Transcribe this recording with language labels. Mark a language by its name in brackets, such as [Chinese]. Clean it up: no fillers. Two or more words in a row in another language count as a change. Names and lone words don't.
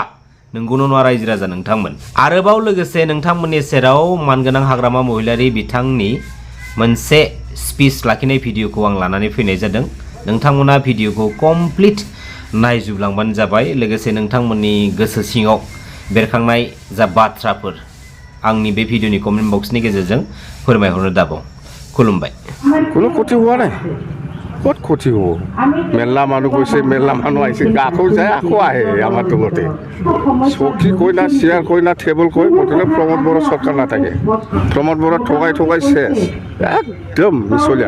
[Bodo] नंगौना नङा रायजो राजा नोंथांमोन? आरोबाव लोगोसे नोंथांमोननि सेराव मानगोनां हाग्रामा महिलारी बिथांनि मोनसे स्पिच लाखिनाय भिडिअखौ आं लानानै फैनाय जादों। नोंथांमोना भिडिअखौ कमप्लिट नायजुबलांबानो जाबाय। लोगोसे नोंथांमोननि गोसो सिङाव बेरखांनाय जा बाथ्राफोर आंनि बे भिडिअनि कमेन्ट बक्सनि गेजेरजों फोरमायहरनो दाबाव। खुलुमबाय। [Assamese] কোনো ক্ষতি হোৱা নাই, ক'ত ক্ষতি হ'ব? মেলা মানুহ গৈছে, মেলা মানুহ আহিছে, আকৌ যায় আকৌ আহে আমাৰ তলতে। চকী কৈ না, চেয়াৰ কৈ না, টেবুল কৈ, মুঠতে প্ৰমোদ বড়ো চৰকাৰ নাথাকে। প্ৰমোদ বড়ো ঠগাই ঠগাই শেষ, একদম মিছলীয়া।